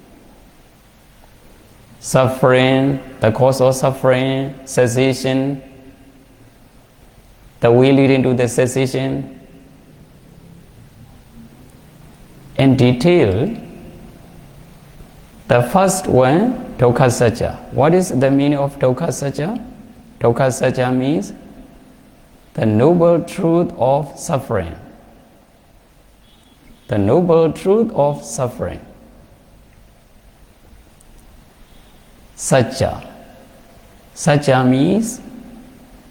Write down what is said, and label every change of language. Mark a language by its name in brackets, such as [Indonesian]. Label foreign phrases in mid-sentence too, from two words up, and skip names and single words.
[English] Suffering, the cause of suffering, cessation, the way leading to the cessation. In detail, the first one, [Pali] dukkha sacca. [English] What is the meaning of [Pali] dukkha sacca? Dukkha sacca [English] means the noble truth of suffering. The noble truth of suffering. Sacca. Sacca means truth.